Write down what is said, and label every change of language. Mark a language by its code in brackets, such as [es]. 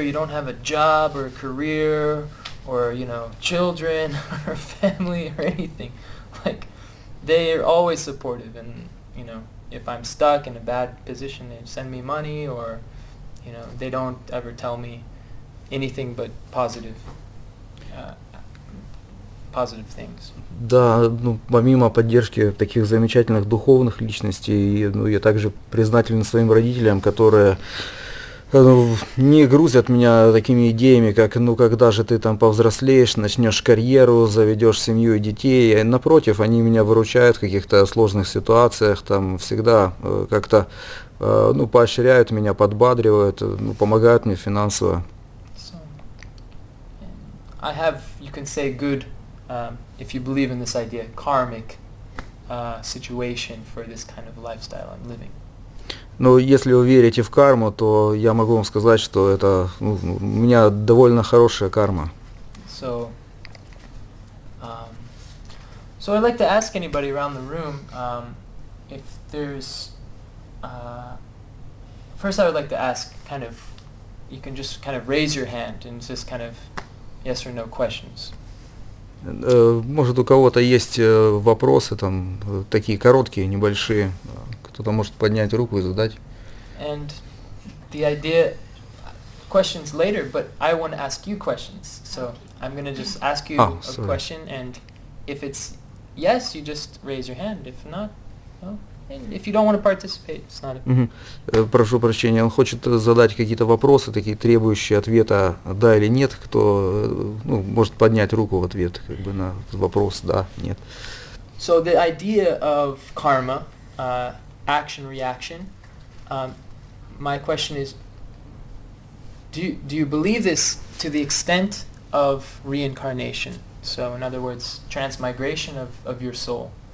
[en] You don't have a job or a career or, children or family or anything. Like, they are always supportive, and, if I'm stuck in a bad position, they send me money, or, they don't ever tell me anything but positive things. [ru] Да, помимо поддержки таких замечательных духовных личностей, я также признателен своим родителям, которые Не грузят меня такими идеями, как, ну, когда же ты там повзрослеешь, начнешь карьеру, заведешь семью и детей. Напротив, они меня выручают в каких-то сложных ситуациях, там всегда как-то, ну, поощряют меня, подбадривают, ну, помогают мне финансово. [en] So, I have, you can say, good, if you believe in this idea, karmic situation for this kind of lifestyle I'm living. [ru] Но если вы верите в карму, то я могу вам сказать, что это, ну, у меня довольно хорошая карма. [en] So, so I'd like to ask anybody around the room if there's. First, I would like to ask, kind of, you can just kind of raise your hand and just kind of yes or no questions. [ru] Может, у кого-то есть вопросы, там, такие короткие, небольшие. Кто-то может поднять руку и задать. [en] And the idea, questions later, but I want to ask you questions. So I'm going to just ask you a question, and if it's yes, you just raise your hand. If not, no. And if you don't want to participate, it's not a... [ru] Прошу прощения, он хочет задать какие-то вопросы, такие требующие ответа да или нет. Кто, ну, может поднять руку в ответ, как бы, на вопрос да, нет. [en] So the idea of karma, action, reaction, my question is, do you believe this to the extent of reincarnation? So in other words, transmigration of your soul.